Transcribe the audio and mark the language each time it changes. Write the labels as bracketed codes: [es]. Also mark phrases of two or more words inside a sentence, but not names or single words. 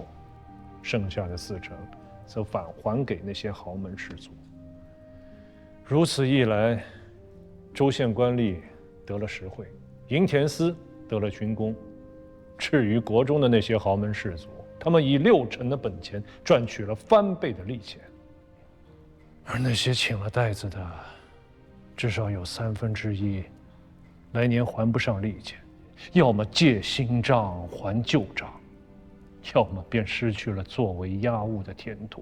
[zh] 剩下的4%則返還給那些豪門士族。如此一來，州縣官吏得了實惠，營田司得了軍功。至於國中的那些豪門士族，他們以60%的本錢賺取了翻倍的利錢。而那些請了袋子的，至少有1/3來年還不上利錢，要麼借新賬還舊賬，要麼便失去了作為押物的田土。